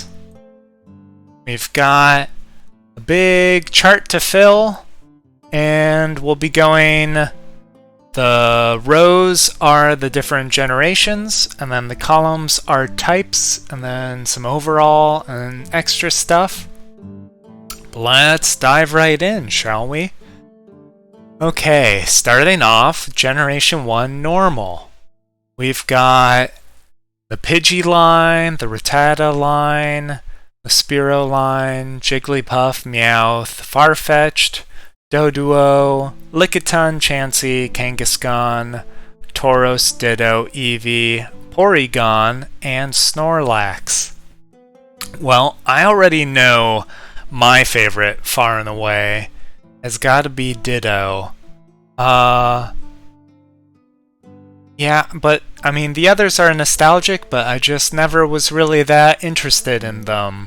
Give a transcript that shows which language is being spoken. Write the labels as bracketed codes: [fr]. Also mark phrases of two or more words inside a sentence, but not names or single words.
[en] We've got a big chart to fill, and we'll be going, the rows are the different generations, and then the columns are types, and then some overall and extra stuff. Let's dive right in, shall we? Okay, starting off, Generation 1 Normal. We've got the Pidgey line, the Rattata line, the Spearow line, Jigglypuff, Meowth, Farfetch'd, Doduo, Lickitung, Chansey, Kangaskhan, Tauros, Ditto, Eevee, Porygon, and Snorlax. Well, I already know my favorite, far and away, has got to be Ditto. Yeah, but, I mean, the others are nostalgic, but I just never was really that interested in them.